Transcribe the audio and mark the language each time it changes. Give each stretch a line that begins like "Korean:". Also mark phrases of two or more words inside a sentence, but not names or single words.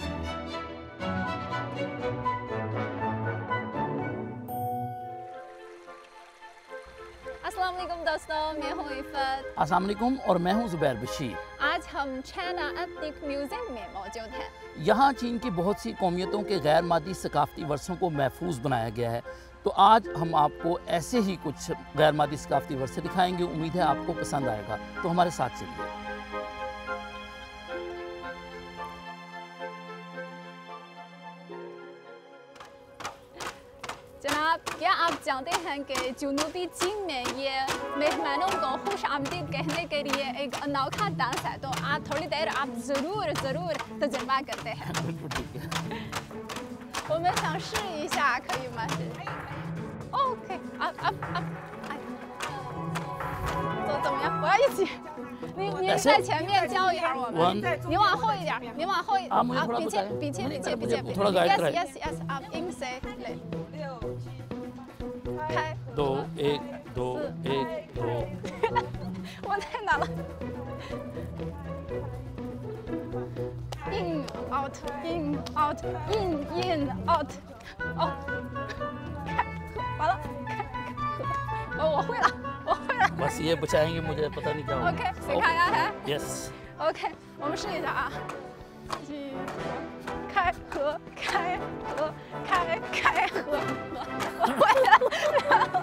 Urdu: السلام علیکم دوستو، میں ہوں عفت. السلام علیکم اور میں ہوں زبیر بشیر. آج ہم چائنا ایتھنک میوزیم میں موجود ہیں. یہاں چین کی بہت سی قومیتوں کے غیر مادی ثقافتی ورثوں کو محفوظ بنایا گیا ہے. تو آج ہم آپ کو ایسے ہی کچھ غیر مادی ثقافتی ورثے دکھائیں گے. امید ہے آپ کو پسند آئے گا, تو ہمارے ساتھ چلیے. جناب, کیا آپ جانتے ہیں کہ جنوبی چین میں یہ مہمانوں کو خوش آمدید کہنے کے لیے ایک انوکھا ڈانس ہے, تو آپ تھوڑی دیر آپ ضرور تجربہ کرتے ہیں.
Chinese: 我们想试一下，可以吗？哦，可以，哎，怎么样？我要一起。您在前面教一下我们，您往后一点，您往后一点，比切，
Urdu: yes， آپ ان سے لے.
Chinese: 开。 2 1 2 1 2。我太难了。
English: In out in out in out，
Chinese: 哦，完了，我会了。
Urdu: بس یہ بچائیں گے مجھے پتا نہیں کیا ہوگا. OK， سکھایا ہے. Yes。
Chinese: OK， 我们试一下啊。开合，开合，开合，我会了。